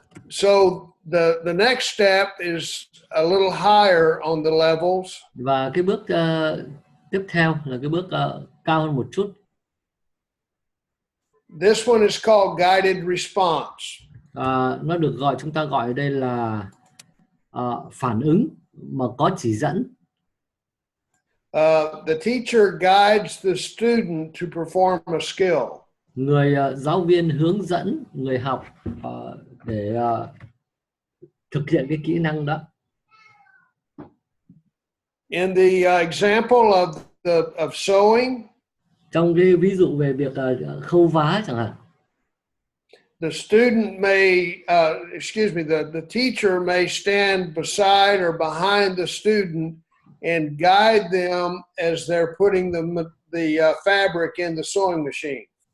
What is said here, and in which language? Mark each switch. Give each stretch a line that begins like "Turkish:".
English: So the next step is a little higher on the levels.
Vietnamese: Và cái bước tiếp theo là cái bước cao hơn một chút.
English: This one is called guided response.
Vietnamese: Nó được chúng ta gọi ở đây là phản ứng mà có chỉ dẫn.
English: The teacher guides the student to perform a skill.
Vietnamese: Người giáo viên hướng dẫn người học để thực hiện cái kỹ năng đó.
English: In the example of sewing,
Vietnamese: trong cái ví dụ về việc khâu vá chẳng hạn,
English: the student may, the teacher may stand beside or behind the student and guide them as they're putting the fabric in the sewing machine.